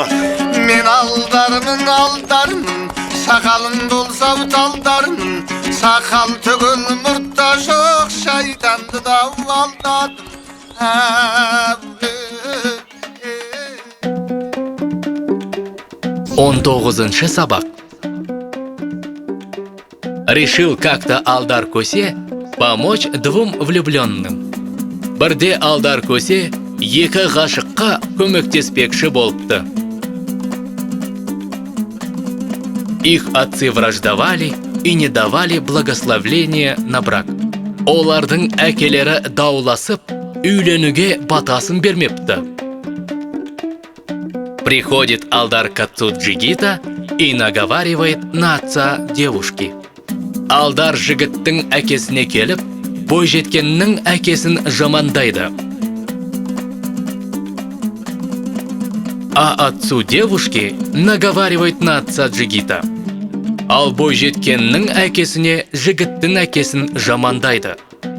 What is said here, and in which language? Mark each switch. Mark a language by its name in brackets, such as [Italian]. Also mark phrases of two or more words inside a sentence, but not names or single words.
[Kazakh] Мен алдармын, сақалым болса талдармын. Сақал түгіл мұртта жоқ, шайтанды да алдадым. 19-шы сабақ. [Russian] Решил как-то Алдар Көсе помочь двум влюбленным. [Kazakh] Бірде Алдар Көсе екі ғашыққа көмектеспекші болыпты. [Russian] Их отцы враждовали и не давали благословления на брак. [Kazakh] Олардың әкелері дауласып, үйленуге батасын бермепті. [Russian] Приходит Алдар к отцу Джигита и наговаривает на отца девушки. [Kazakh] Алдар жігіттің әкесіне келіп, бойжеткеннің әкесін жамандайды. [Russian] А отцу девушки наговаривает на отца Джигита. [Kazakh] Ал бойжеткеннің әкесіне жігіттің әкесін жамандайды.